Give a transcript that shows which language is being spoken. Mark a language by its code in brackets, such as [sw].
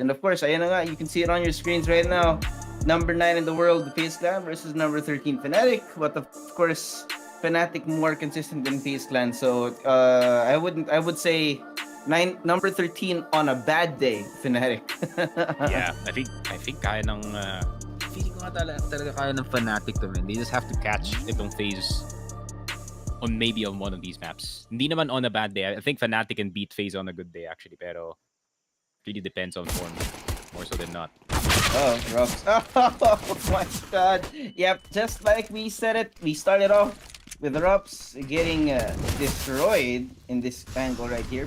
[en] And of course, [tl] ayan na nga, [en] you can see it on your screens right now. Number 9 in the world, the FaZe Clan versus number 13 Fnatic. But of course, Fnatic more consistent than FaZe Clan. So I would say number 13 on a bad day, Fnatic. Yeah, I think [tl] kaya ng feeling ko nga talaga kaya ng Fnatic to, man. [en] They just have to catch itong FaZe on maybe on one of these maps. [tl] Hindi naman [en] on a bad day. I think Fnatic can beat FaZe on a good day actually, pero really depends on form more so than not. Oh, Rubs. Oh my god. Yep, just like we said it, we started off with Rubs getting destroyed in this angle right here.